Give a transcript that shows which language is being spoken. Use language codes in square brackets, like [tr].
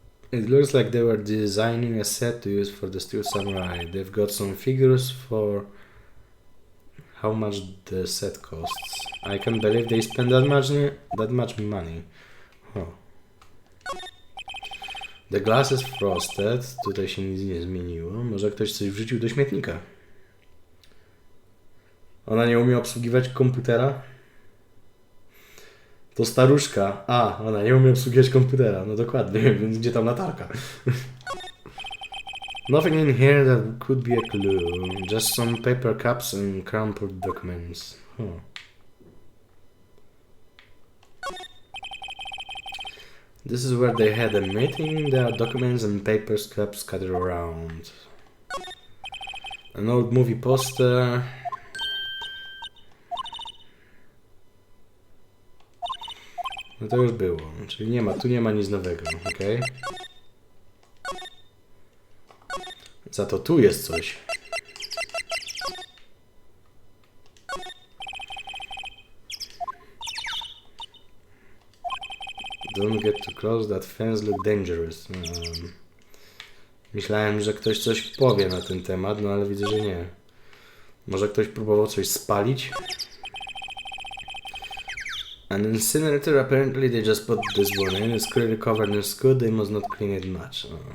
[en] It looks like they were designing a set to use for the Steel Samurai. They've got some figures for how much the set costs. I can't believe they spent that much money. Huh. The glass is frosted. [pl] Tutaj się nic nie zmieniło. Może ktoś coś wrzucił do śmietnika. Ona nie umie obsługiwać komputera? To staruszka. A, ona nie umie obsługiwać komputera. No dokładnie, więc gdzie tam latarka? [en] Nothing in here that could be a clue. Just some paper cups and crumpled documents. Huh. This is where they had a meeting. There are documents and paper scraps scattered around. An old movie poster. [pl] No to już było. Czyli nie ma, tu nie ma nic nowego, okej? Za to tu jest coś. [en] Don't get too close, that fence look dangerous. [pl] Myślałem, że ktoś coś powie na ten temat, no ale widzę, że nie. Może ktoś próbował coś spalić? [en] An incinerator, apparently they just put this one in. It's clearly covered in scud, they must not clean it much.